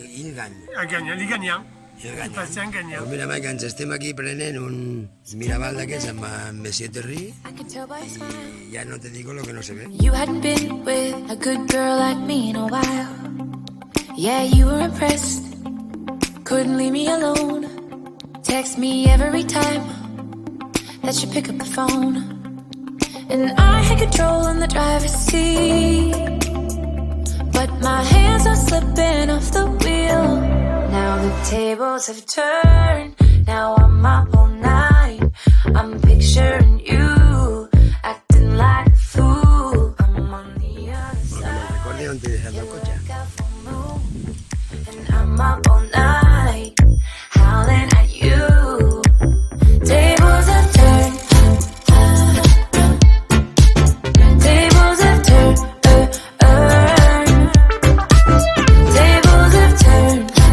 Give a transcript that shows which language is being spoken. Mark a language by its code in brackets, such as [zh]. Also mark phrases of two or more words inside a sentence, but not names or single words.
[ca] Li guanyem. Passem guanyem. Doncs mira, Maica, ens estem aquí prenent un Miraval d'aquests amb Monsieur Terry i ja [es] no te digo lo que no se ve. [en] You hadn't been with a good girl like me in a while. Yeah, you were impressed. Couldn't leave me alone. Text me every time that you pick up the phone. And I had control in the driver's seat, but my hands are slipping off the wheel. Now the tables have turned. Now I'm up all night. I'm picturing you acting like a fool. I'm on the other side. [ca] Recordi on t'he deixat el cotxe. [en] And I'm up all night, howling at you. Tables have turned. Tables have turned. Tables have turned.